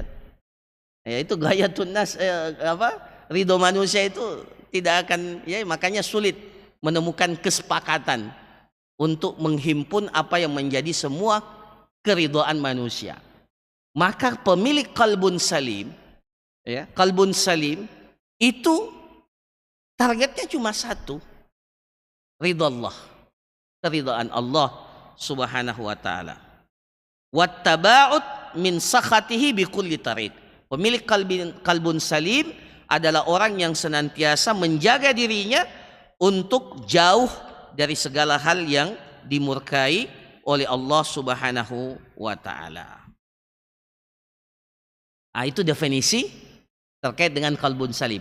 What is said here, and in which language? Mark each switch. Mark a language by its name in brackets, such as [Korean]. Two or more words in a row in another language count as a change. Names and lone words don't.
[Indonesian] Ya, itu gaya tunas ridho manusia itu tidak akan, ya, makanya sulit menemukan kesepakatan untuk menghimpun apa yang menjadi semua keridhaan manusia. Maka pemilik [Arabic] قلب سليم, [Indonesian] ya, [Arabic] قلب سليم [Indonesian] itu targetnya cuma satu, ridha Allah, keridhaan Allah [Arabic] سبحانه وتعالى. والتباعد من سخطه بكل طريق. [Indonesian] Pemilik [Arabic] قلب سليم [Indonesian] adalah orang yang senantiasa menjaga dirinya untuk jauh dari segala hal yang dimurkai oleh Allah [Arabic] سبحانه وتعالى. [Indonesian] Itu definisi terkait dengan [Arabic] قلب سليم.